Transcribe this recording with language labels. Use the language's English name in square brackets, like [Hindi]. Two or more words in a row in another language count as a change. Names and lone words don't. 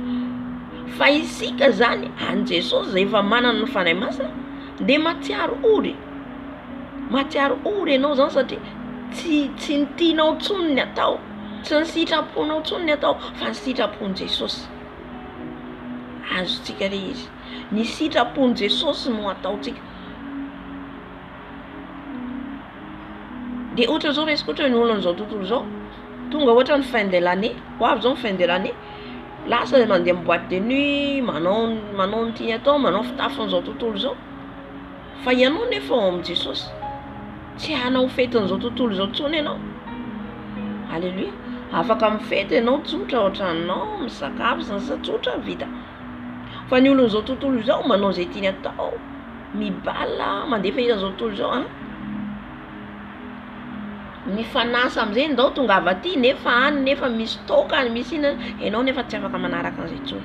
[Malagasy] Fa isika zany an' Jesosy izay efa manana ny fanahy masina dia mahatsiaro ory, mahatsiaro ory ianao zany satria tsy ny tianao intsony ny atao, tsy ny sitraponao intsony ny atao fa ny sitrapon'i Jesosy. Azontsika re izy, ny sitrapon'i Jesosy no ataontsika. Dia ohatra zao resaka ohatra ny olona zao tontolo zao tonga ohatra ny [French] fin de l'année, [Malagasy] ho avy zao ny [French] fin de l'année, [Malagasy] lasa mandeha amin'ny [French] boîte de nuit, [Malagasy] manao ny tiany atao, manao fitafin'izao tontolo zao. Fa ianao nefa ao amin'i Jesosy tsy hanao fetin'izao tontolo zao intsony ianao. Aleluia. Afaka mifety ianao tsotra ohatranao misakafo sasa tsotra vita. Fa ny olona zao tontolo zao manao izay tiany atao, mibala mandefa izao tontolo zao mifanasa amin'izay ndao tonga avy aty nefa any nefa misy toka misy inana, ianao nefa tsy afaka manaraka an'izay intsony.